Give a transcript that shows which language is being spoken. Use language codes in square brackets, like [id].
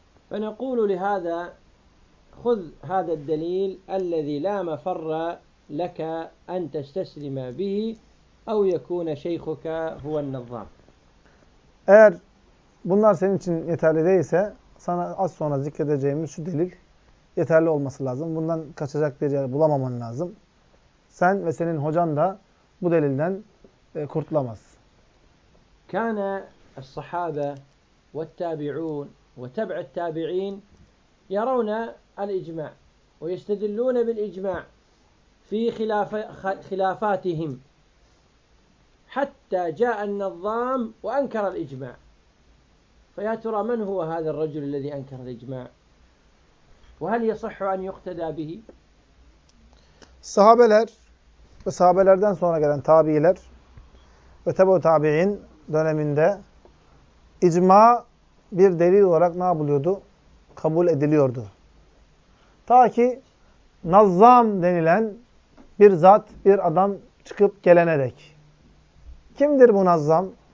[ar] فَنَقُولُ لِهَذَا خُذْ هَذَا الدَّلِيلَ الَّذِي لَا مَفَرَّ لَكَ أَنْ تَسْتَسْلِمَ بِهِ اَوْ يَكُونَ شَيْخُكَ هُوَ النَّظَّامِ. [tr] Eğer bunlar senin için yeterli değilse, sana az sonra zikredeceğimiz şu delil yeterli olması lazım. Bundan kaçacak bir yer bulamaman lazım. Sen ve senin hocan da bu delilden kurtulamaz. [ar] كَانَ الصَّحَابَةُ وَالتَّابِعُونَ وَتَبْعَ التَّابِعِينَ يَرَوْنَا الإجماع ويستدلون بالإجماع في خلافاتهم حتى جاء النظام وأنكر الإجماع. فيا ترى من هو هذا الرجل الذي أنكر الإجماع؟ وهل يصح أن يقتدى به؟ [tr] Sahabeler ve sahabelerden sonra gelen tabiiler ve tabi-i tabi'in döneminde icma bir delil olarak ne yapılıyordu? Kabul ediliyordu. Ta ki Nazzam denilen bir zat, bir adam çıkıp gelene dek. Kimdir bu Nazzam?